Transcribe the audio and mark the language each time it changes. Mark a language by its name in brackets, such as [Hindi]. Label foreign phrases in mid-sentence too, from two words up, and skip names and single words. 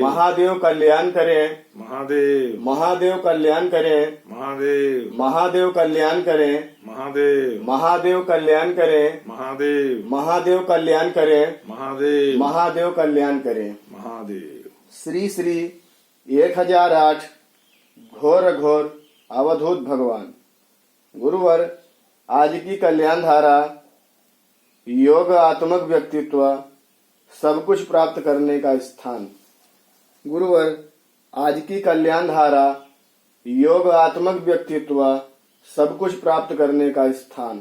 [Hindi] महादेव कल्याण करे, महादेव महादेव कल्याण करे, महादेव महादेव कल्याण करे, महादेव महादेव कल्याण करे, महादेव महादेव कल्याण करे, महादेव महादेव कल्याण करे। महादेव। श्री श्री 1008 घोर घोर अवधूत भगवान। गुरुवर, आज की कल्याण धारा योग आत्मक व्यक्तित्व सब कुछ प्राप्त करने का स्थान। गुरुवर, आज की कल्याण धारा योग आत्मक व्यक्तित्व सब कुछ प्राप्त करने का स्थान।